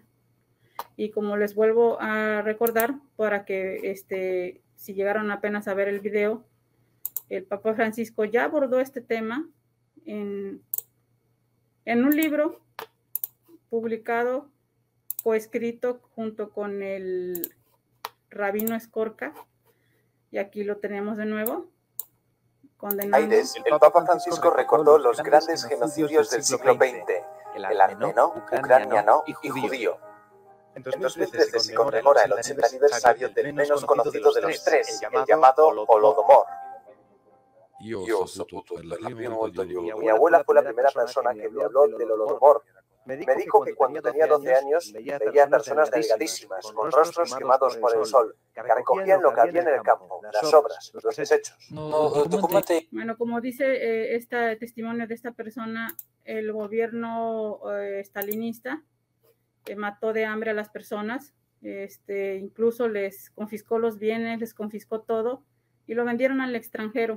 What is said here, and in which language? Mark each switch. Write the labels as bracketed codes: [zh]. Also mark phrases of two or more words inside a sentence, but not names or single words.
[es] Y como les vuelvo a recordar, para que si llegaron apenas a ver el video, el Papa Francisco ya abordó este tema en un libro publicado, coescrito junto con el rabino Escorca, y aquí lo tenemos de nuevo. El Papa Francisco recordó los grandes genocidios del siglo XX, el armenio, ucraniano y judío. En 2013 se conmemora el 80 aniversario del menos conocido de los tres, el llamado Holodomor. [it] Io ho saputo per la prima volta di [es] Mi Holodomor. abuela fue la primera persona que me habló del Holodomor. Me dijo que cuando tenía 12 años veía a personas delgadísimas, con rostros quemados por el sol, que recogían lo que había en el campo, las obras, los desechos. Bueno, como dice este testimonio de esta persona, el gobierno stalinista mató de hambre a las personas, incluso les confiscó los bienes, les confiscó todo y lo vendieron al extranjero.